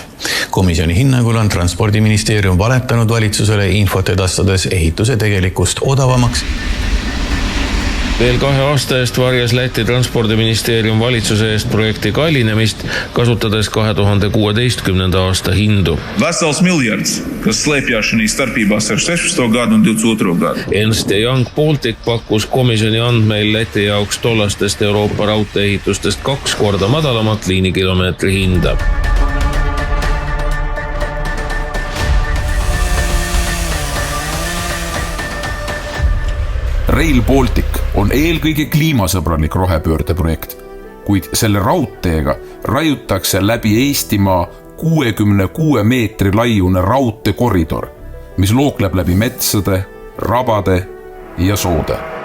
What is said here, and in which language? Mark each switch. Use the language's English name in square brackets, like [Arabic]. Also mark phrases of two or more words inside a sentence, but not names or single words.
[Estonian] Komisjoni hinnangul on Transpordiministeerium valetanud valitsusele infot edastades ehituse tegelikust odavamaks. Veel 2 aasta eest varjas Läti Transpordiministeerium valitsuse eest projekti kallinemist, kasutades 2016. aasta hindu. [Latvian] Vesels miljards, kas slēpjās šī starpībās ar 16. gadu un 22. gadu. [Estonian] Ernst & Young Baltic pakkus komisjoni andmeil Läti jaoks tollastest Euroopa raudteeehitustest 2 korda madalamat liinikilomeetri hinda. Rail Baltic on eelkõige kliimasõbralik rohepöörde projekt, kuid selle raudteega raiutakse läbi Eestimaa 66 meetri laiune raudteekoridor, mis lookleb läbi metsade, rabade ja soode.